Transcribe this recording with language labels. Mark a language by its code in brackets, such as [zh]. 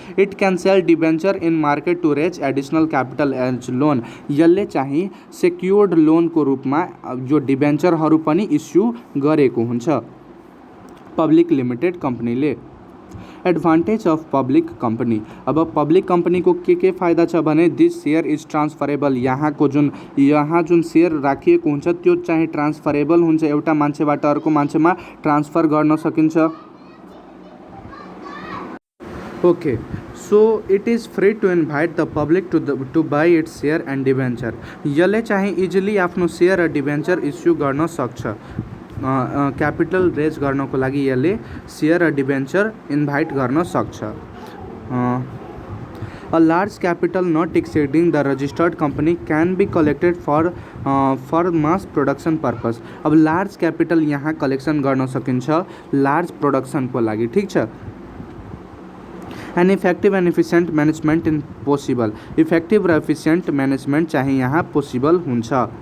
[en] It can sell debenture in market to raise additional capital as loan. [ne] यसले चाहिँ secured लोनको रूपमा यो डिबेन्चरहरू पनि इस्यु गरेको हुन्छ public limited कंपनीले। [en] Advantage of public company. [ne] अब पब्लिक कंपनी को के फायदा छ भने [en] This share is transferable. [ne] यहाँ जुन सेयर राखिएको हुन्छ त्यो चाहिँ ट्रान्सफरेबल हुन्छ, एउटा मान्छेबाट अर्को मान्छेमा ट्रान्सफर गर्न सकिन्छ। [en] Okay, so it is free to invite the public to buy its share and debenture. [ne] यसले चाहिँ इजिली आफ्नो सेयर र डिबेन्चर इस्यु गर्न सक्छ। क्यापिटल रेज गर्नको लागि यसले सेयर र डिबेन्चर इन्भाइट गर्न सक्छ। [en] A large capital not exceeding the registered company can be collected for mass production purpose। [ne] अब लार्ज क्यापिटल यहाँ कलेक्सन गर्न सकिन्छ लार्ज प्रोडक्सनको लागि, ठीक छ। [en] An effective and efficient management in possible. [ne] Effective र इफिसियन्ट म्यानेजमेन्ट चाहिँ यहाँ पोसिबल हुन्छ।